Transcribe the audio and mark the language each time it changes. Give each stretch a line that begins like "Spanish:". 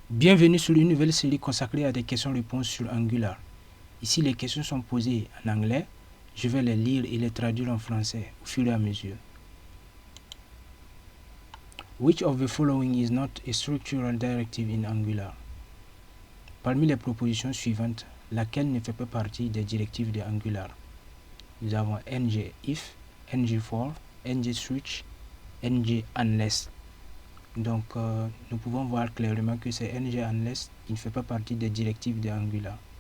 French: Bienvenue sur une nouvelle série consacrée à des questions-réponses sur Angular. Ici, les questions sont posées en anglais. Je vais les lire et les traduire en français au fur et à mesure.
English: Which of the following is not a structural directive in Angular?
French: Parmi les propositions suivantes, laquelle ne fait pas partie des directives de Angular? Nous avons ng-if, ng-for, ng-switch, ng-unless. Donc, nous pouvons voir clairement que c'est ng-unless qui ne fait pas partie des directives de Angular.